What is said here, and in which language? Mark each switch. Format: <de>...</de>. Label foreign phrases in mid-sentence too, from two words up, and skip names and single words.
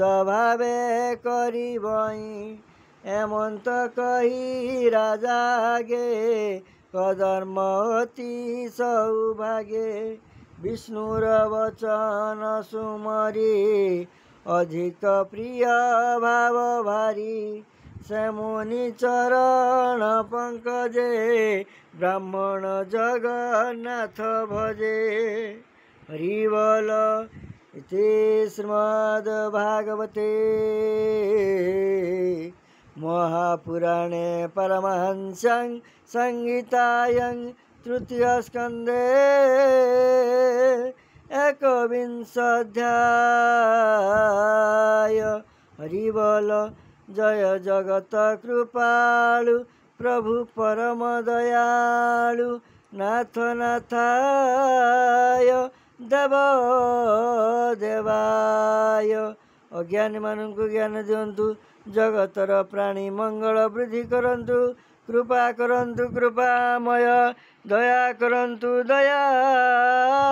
<or>ଭାବେ କରିବଇଁ ଏମନ୍ତ କହି ରାଜା ଆଗେ କଧର୍ମ ଅତି ସୌଭାଗେ ବିଷ୍ଣୁର ବଚନ ସୁମରି ଅଧିକ ପ୍ରିୟ ଭାବ ଭାରି ସେ ମୁନି ଚରଣ ପଙ୍କଜେ ବ୍ରାହ୍ମଣ ଜଗନ୍ନାଥ ଭଜେ</or> <sa>ହରିବଲ इति श्रीमद्भागवते महापुराणे परमहंस्यां संहितायां तृतीयस्कन्धे एकविंशोऽध्याय हरिबोल जय जगत कृपालु प्रभु परम दयालु नाथ नाथाय देव देवाय</sa> <or>ଅଜ୍ଞାନୀ ମାନୁ ଜ୍ଞାନ ଦିଅନ୍ତୁ ଜଗତର ପ୍ରାଣୀ ମଙ୍ଗଳ ବୃଦ୍ଧି କରନ୍ତୁ କୃପା କରନ୍ତୁ କୃପାମୟ ଦୟା କରନ୍ତୁ ଦୟା</or>